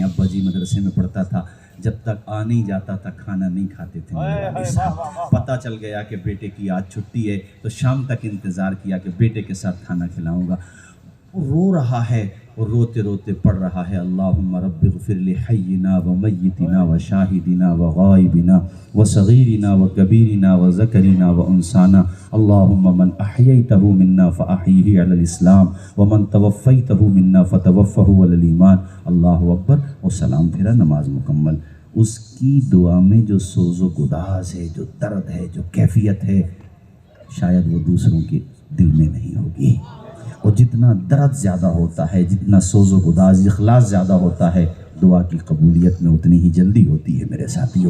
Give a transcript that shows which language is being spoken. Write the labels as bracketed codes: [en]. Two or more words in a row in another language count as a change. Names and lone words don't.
[ur] ابا جی مدرسے میں پڑھتا تھا، جب تک آ نہیں جاتا تھا کھانا نہیں کھاتے تھے میرے والد صاحب۔ پتہ چل گیا کہ بیٹے کی آج چھٹی ہے تو شام تک انتظار کیا کہ بیٹے کے ساتھ کھانا کھلاؤں گا۔ وہ رو رہا ہے اور روتے روتے پڑھ رہا ہے [ar] اللہم رب اغفر لحینا و میتنا و شاہدنا و غائبنا و صغیرنا و کبیرنا و ذکرنا و انسانا اللہم من احییتہ منا فاحیہ علی الاسلام ومن توفیتہ منا فتوفہ علی الایمان۔ اللہ اکبر [ur] اور سلام پھیرا، نماز مکمل۔ اس کی دعا میں جو سوز و گداز ہے، جو درد ہے، جو کیفیت ہے، شاید وہ دوسروں کے دل میں نہیں ہوگی۔ اور جتنا درد زیادہ ہوتا ہے، جتنا سوز و گداز، اخلاص زیادہ ہوتا ہے، دعا کی قبولیت میں اتنی ہی جلدی ہوتی ہے میرے ساتھیوں۔